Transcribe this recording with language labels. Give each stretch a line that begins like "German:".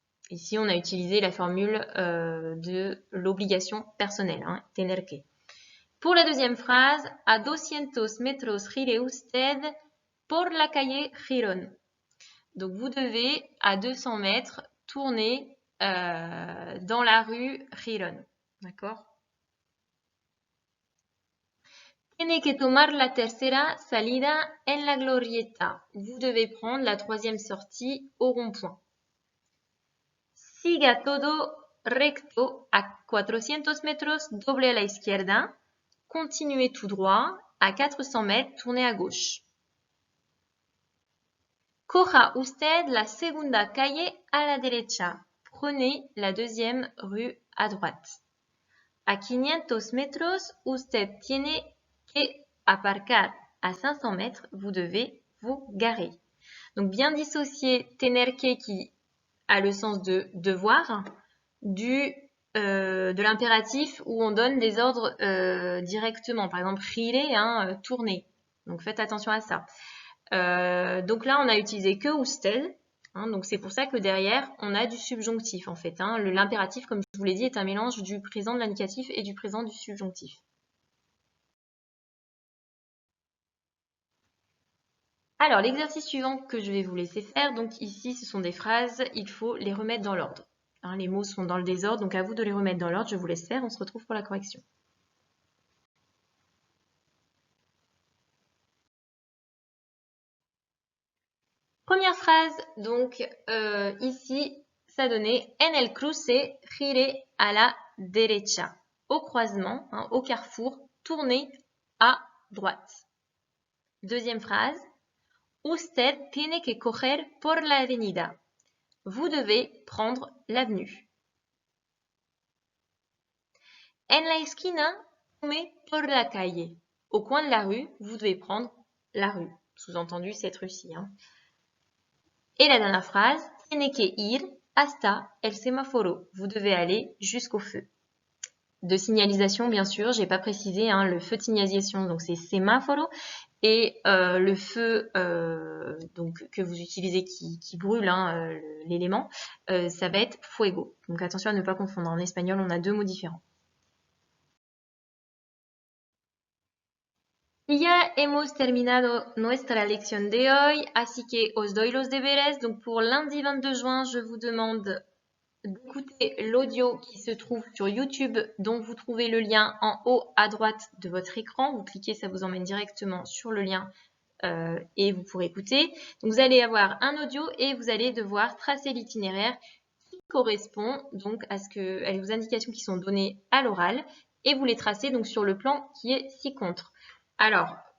French: Ici, on a utilisé la formule de l'obligation personnelle, hein, tener que. Pour la deuxième phrase,
Spanish: a 200 metros gire usted por la calle Girón.
French: Donc, vous devez, à 200 mètres, tourner dans la rue Girón. D'accord?
Spanish: Tiene que tomar la tercera salida en la glorieta.
French: Vous devez prendre la troisième sortie au rond-point.
Spanish: Siga todo recto a 400 metros, doble a la izquierda.
French: Continuez tout droit. À 400 mètres, tournez à gauche.
Spanish: Coja usted la segunda calle a la derecha.
French: Prenez la deuxième rue à droite.
Spanish: A 500 metros, usted tiene que aparcar.
French: À 500 mètres, vous devez vous garer. Donc, bien dissocier tener que qui a le sens de devoir de l'impératif où on donne des ordres directement. Par exemple, gire, hein, tourner. Donc, faites attention à ça. Donc là, on a utilisé que usted. Hein, donc c'est pour ça que derrière, on a du subjonctif en fait. Hein. L'impératif, comme je vous l'ai dit, est un mélange du présent de l'indicatif et du présent du subjonctif. Alors, l'exercice suivant que je vais vous laisser faire, donc ici, ce sont des phrases, il faut les remettre dans l'ordre. Hein, les mots sont dans le désordre, donc à vous de les remettre dans l'ordre. Je vous laisse faire, on se retrouve pour la correction. Première phrase, donc ici, ça donnait
Spanish: en el cruce, gire a la derecha.
French: Au croisement, hein, au carrefour, tournez à droite. Deuxième phrase,
Spanish: usted tiene que coger por la avenida.
French: Vous devez prendre l'avenue.
Spanish: En la esquina, tome por la calle.
French: Au coin de la rue, vous devez prendre la rue. Sous-entendu, cette rue-ci. Hein. Et la dernière phrase,
Spanish: tiene que ir hasta el semáforo.
French: Vous devez aller jusqu'au feu. De signalisation, bien sûr, j'ai pas précisé, hein, le feu de signalisation, donc c'est semáforo. Et le feu donc, que vous utilisez qui brûle hein, l'élément, ça va être fuego. Donc attention à ne pas confondre. En espagnol, on a deux mots différents.
Spanish: Y ya hemos terminado nuestra lección de hoy, así que os doy los deberes.
French: Donc pour lundi 22 juin, je vous demande d'écouter l'audio qui se trouve sur YouTube, dont vous trouvez le lien en haut à droite de votre écran. Vous cliquez, ça vous emmène directement sur le lien et vous pourrez écouter. Donc vous allez avoir un audio et vous allez devoir tracer l'itinéraire qui correspond donc aux indications qui sont données à l'oral et vous les tracez donc sur le plan qui est ci-contre. Alors,